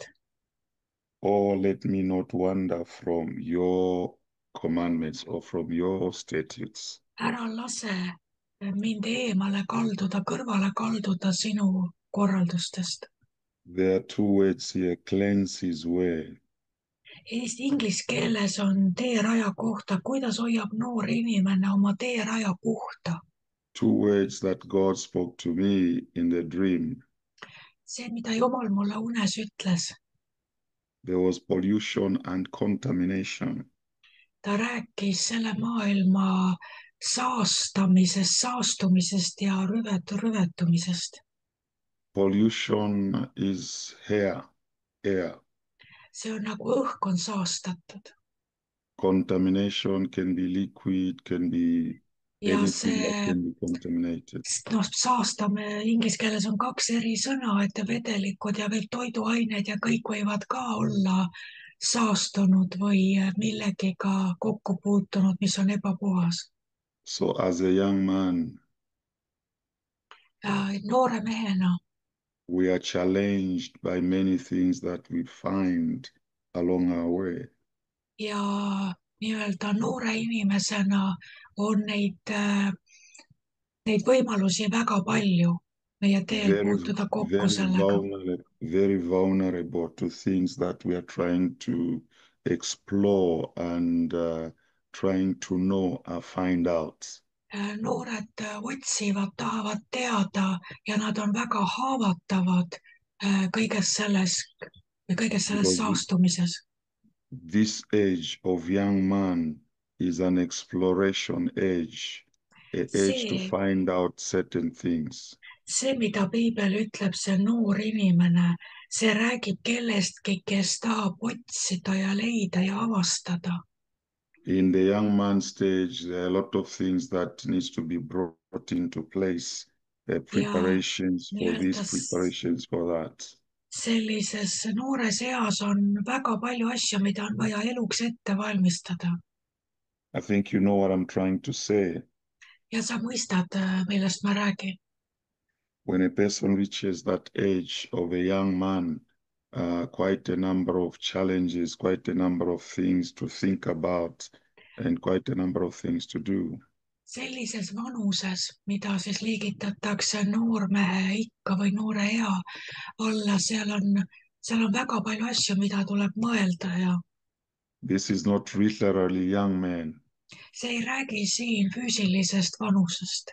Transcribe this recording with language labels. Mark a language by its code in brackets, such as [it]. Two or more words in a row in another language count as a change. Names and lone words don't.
[en] Oh, let me not wander from your commandments or from your statutes. [et] Ära lase mind kõrvale kalduda sinu korraldustest. [en] There are two words here, cleanse his way. [et] Inglise keeles on teeraja kohta, kuidas hoiab noor inimene oma teeraja puhta. [en] Two words that God spoke to me in the dream. [et] See, mida Jumal mulle unes ütles. [en] There was pollution and contamination. [et] Ta rääkis selle maailma saastumisest ja rüvetumisest. [en] Pollution is air. [et] See on nagu õhk on saastatud. [en] Contamination can be liquid, can be [et] Ja [en] anything that [et] see, [en] can be contaminated. [et] saastame, inglise keeles on kaks eri sõna, et vedelikud ja veel toiduained ja kõik võivad ka olla saastunud või millegiga kokku puutunud, mis on ebapuhas. [en] So as a young man, [et] Noore mehena [en] we are challenged by many things that we find along our way. [et] ja nii-öelda noore inimesena on neid võimalusi väga palju meie teel puutuda kokku sellega. [en] Very vulnerable to things that we are trying to explore and trying to know or find out. [et] Noored otsivad, tahavad teada ja nad on väga haavatavad kõiges selles [en] Because [et] saastumises. [en] this age of young man is an exploration age, an age to find out certain things. [et] see, mida piibel ütleb, see noor inimene, see räägib kellestki, kes tahab otsida ja leida ja avastada. [en] In the young man stage, there are a lot of things that needs to be brought into place. [et] Ja [en] Preparations for this, [et] nii-öelda [en] preparations for that. [et] sellises noores eas on väga palju asju, mida on vaja eluks ette valmistada. [en] I think you know what I'm trying to say. [et] Ja sa mõistad, millest ma räägin. [en] When a person reaches that age of a young man, quite a number of challenges, quite a number of things to think about, and quite a number of things to do. [et] Sellises vanuses, mida siis liigitatakse noormehe ikka või noore ea alla, seal on väga palju asju, mida tuleb mõelda ja [en] This is not literally young men. [et] see ei räägi siin füüsilisest vanusest.